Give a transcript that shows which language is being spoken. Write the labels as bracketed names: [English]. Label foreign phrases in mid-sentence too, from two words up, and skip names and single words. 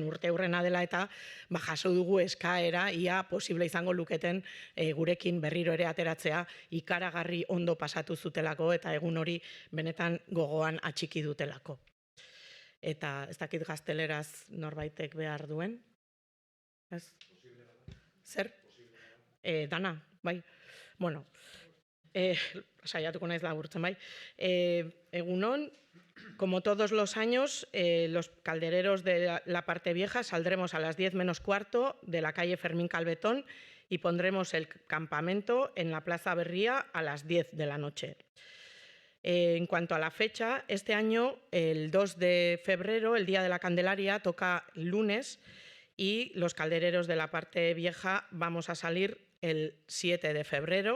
[Basque] urteurrena dela, eta jaso dugu eskaera, ia posible izango luketen gurekin berriro ere ateratzea, ikaragarri ondo pasatu zutelako, eta egun hori benetan gogoan atxiki dutelako. Eta ez dakit gazteleraz norbaitek behar duen. Ez? Zer? Dana, bai. Bueno, saiatuko naiz laburtzen, bai. Egunon, [Spanish] como todos los años, los caldereros de la parte vieja saldremos a las 10 menos cuarto de la calle Fermín Calbetón y pondremos el campamento en la Plaza Berría a las 10 de la noche. En cuanto a la fecha, este año, el 2 de febrero, el Día de la Candelaria, toca lunes y los caldereros de la parte vieja vamos a salir el 7 de febrero.